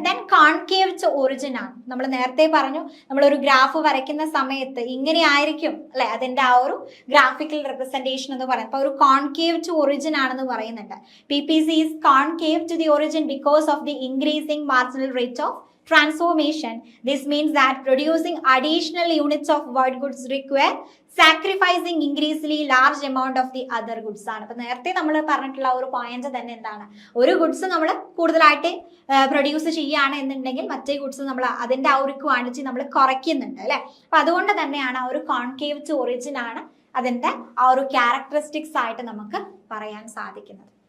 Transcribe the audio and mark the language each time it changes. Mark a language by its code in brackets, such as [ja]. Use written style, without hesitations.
[ml] Then concave to origin ആണ്. നമ്മൾ നേരത്തെ പറഞ്ഞു, നമ്മളൊരു ഗ്രാഫ് വരയ്ക്കുന്ന സമയത്ത് ഇങ്ങനെ ആയിരിക്കും അല്ലെ അതിന്റെ ആ ഒരു ഗ്രാഫിക്കൽ റെപ്രസെന്റേഷൻ എന്ന് പറയുന്നത്. അപ്പൊ ഒരു കോൺകേവ് ടു ഒറിജിൻ ആണെന്ന് പറയുന്നുണ്ട്. [en] PPC is concave to the origin because of the increasing marginal rate of transformation. This means that producing additional units of one goods require sacrificing increasingly large amount of the other goods [ml] ആണ്. അപ്പൊ നേരത്തെ നമ്മൾ പറഞ്ഞിട്ടുള്ള ഒരു point തന്നെ എന്താണ്, ഒരു goods നമ്മൾ കൂടുതലായിട്ട് പ്രൊഡ്യൂസ് ചെയ്യുകയാണ് എന്നുണ്ടെങ്കിൽ മറ്റേ ഗുഡ്സ് നമ്മൾ അതിന്റെ ആ ഒരു ക്വാണ്ടിറ്റി നമ്മൾ കുറയ്ക്കുന്നുണ്ട് അല്ലെ. അപ്പൊ അതുകൊണ്ട് തന്നെയാണ് ആ ഒരു കോൺകേവ് ടു ഒറിജിൻ ആണ് അതിന്റെ ആ ഒരു ക്യാരക്ടറിസ്റ്റിക്സ് ആയിട്ട് നമുക്ക് പറയാൻ സാധിക്കുന്നത്.